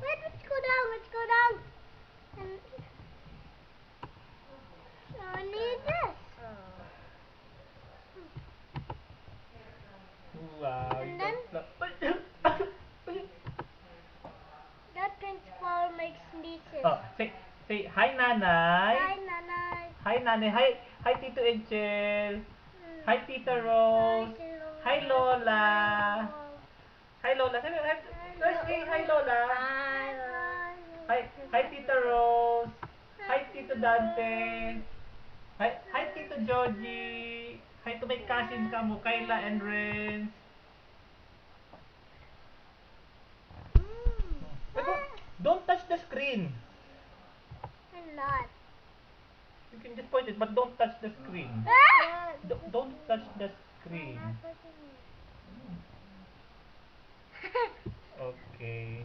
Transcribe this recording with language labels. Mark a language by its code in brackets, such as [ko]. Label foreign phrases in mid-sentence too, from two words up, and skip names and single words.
[en] Wait, let's go down. Let's go down. And I need this. Wow. And then? That pink flower makes sneezes. Oh, say hi nanay. Hi, Nanay. Hi nanay. Hi Tito Angel. Hi Tita Rose. Hi Lola. Hi Lola. Say hi Lola. Hi Tita Rose. Hi Tito Dante. Hi Tito Joji. Hi to my cousins kamo, Kayla and Renz. But don't touch the screen. I'm not. You can just point it, but don't touch the screen. Ah! Don't touch the screen. Okay.